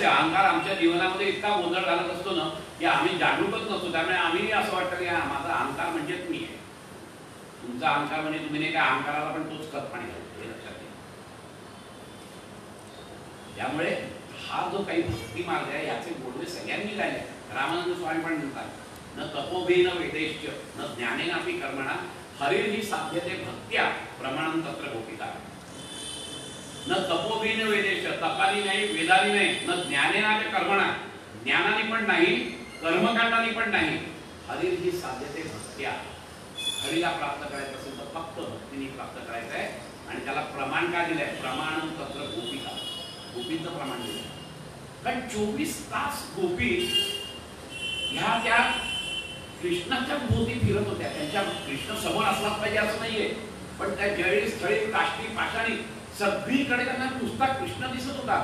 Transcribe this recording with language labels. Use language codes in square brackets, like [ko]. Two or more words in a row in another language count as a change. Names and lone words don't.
[mr] अहंकार आमच्या जीवनामध्ये इतका गोंधळ घालत असतो ना की आम्ही जागरूकच नसतो. त्यामुळे आम्ही असं वाटतं की माझा अहंकार म्हणजेच मी आहे. तुमचा अहंकार म्हणजे तुम्ही नाही, काय अहंकाराला पण तोच खत पाणी घालतो, हे लक्षात घ्या. त्यामुळे हा जो काही भक्ती मार्ग आहे याचे बोलवे सगळ्यांनी गायले. रामानंद स्वामी पण म्हणतात, [sa] न तपोभि न वेदैश्च न ज्ञानेनापि कर्मणा हरिर्हि साध्यते भक्त्या प्रमाणं तत्र गोपिका. न तपोभि न वेदैश्च, [mr] तपानी नाही, वेदानी नाही, [sa] न ज्ञानेनापि कर्मणा, [mr] ज्ञानाने पण नाही, कर्मकांडाने पण नाही, [sa] हरिर्हि साध्यते भक्त्या. [mr] हरीला प्राप्त करायचं असेल तर फक्त भक्तीने प्राप्त करायचं आहे. आणि त्याला प्रमाण काय दिलंय? [sa] प्रमाणं तत्र गोपिका. [mr] गोपींचं प्रमाण दिलंय. कारण 24 तास गोपी ह्या त्या कृष्णाच्या भोवती फिरत होत्या. त्यांच्या कृष्ण समोर असलाच पाहिजे असं नाहीये, पण त्या जळी स्थळी काष्टी पाषाणी सगळीकडे त्यांना नुसता कृष्ण दिसत होता.